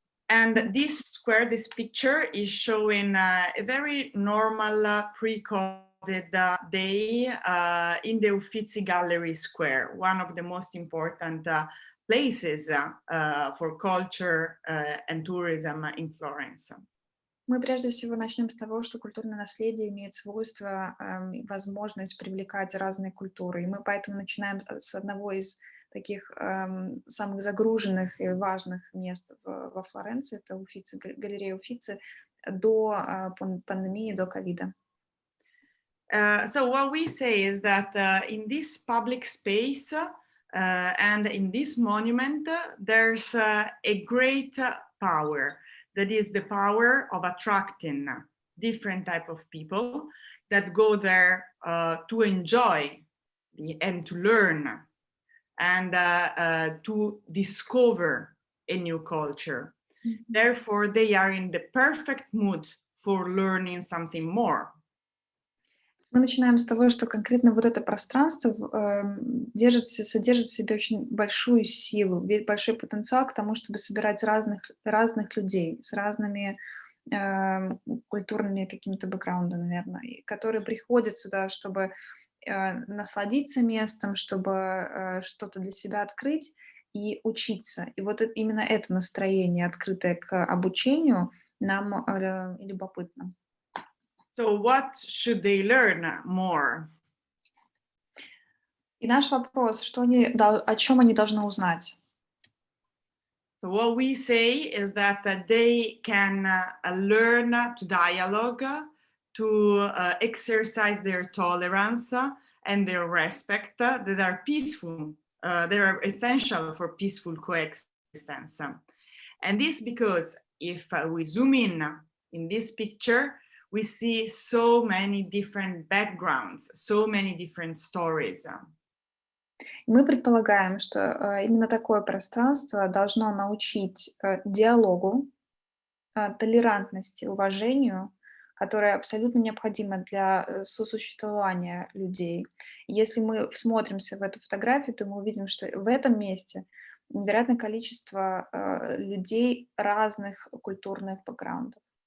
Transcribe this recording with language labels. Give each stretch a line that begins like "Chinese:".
English: And this picture is showing a very normal pre-COVID day in the Uffizi Gallery Square, one of the most important places for culture and tourism in Florence.
Russian: Мы прежде всего начнем с того, что культурное наследие имеет свойство и возможность привлекать разные культуры. И мы поэтому начинаем с одного из таких самых загруженных и важных мест во Флоренции, это Уффици, галерея Уффици, до пандемии, до ковида.
English: So what we say is that in this public space and in this monument, there's a great power. That is the power of attracting different type of people that go there to enjoy and to learn and to discover a new culture. Mm-hmm. Therefore, they are in the perfect mood for learning something more.
Russian: Мы начинаем с того, что конкретно вот это пространство содержит в себе очень большую силу, большой потенциал к тому, чтобы собирать разных людей с разными культурными какими-то бэкграундами, наверное, которые приходят сюда, чтобы насладиться местом, чтобы что-то для себя открыть и учиться. И вот именно это настроение, открытое к обучению, нам любопытно.
English: So what should they learn more?
Russian: И наш вопрос, о чем они должны узнать?
English: So what we say is that they can learn to dialogue, to exercise their tolerance and their respect that are peaceful, that are essential for peaceful coexistence. And this because if we zoom in this picture, we see so many different backgrounds, so many different stories.
Russian: Мы предполагаем, что именно такое пространство должно научить диалогу, толерантности, уважению, которое абсолютно необходимо для сосуществования людей. Если мы всмотримся в эту фотографию, то мы увидим, что в этом месте невероятное количество людей разных культурных бэкграундов.